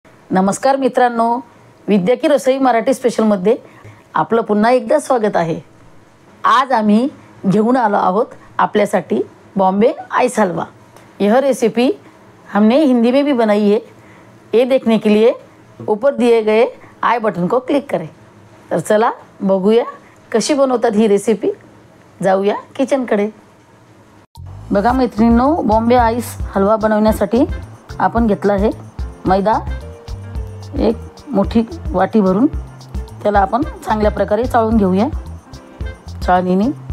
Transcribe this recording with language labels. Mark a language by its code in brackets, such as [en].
[mr] नमस्कार मित्रांनो, विद्या की रसोई मराठी स्पेशलमध्ये आपलं पुन्हा एकदा स्वागत आहे। आज आम्ही घेऊन आलो आहोत आपल्यासाठी बॉम्बे आइस हलवा। [hi] यह रेसिपी हमने हिंदी में भी बनाई है। ये देखने के लिए ऊपर दिए गए आई बटन को क्लिक करें। [mr] तर चला बघूया कशी बनवतात ही रेसिपी। जाऊया किचनकडे। बघा मैत्रिणींनो, बॉम्बे आइस हलवा बनवण्यासाठी आपण घेतला आहे मैदा। एक मोठी वाटी भरून त्याला आपण चांगल्या प्रकारे चाळून घेऊया चाळणीने।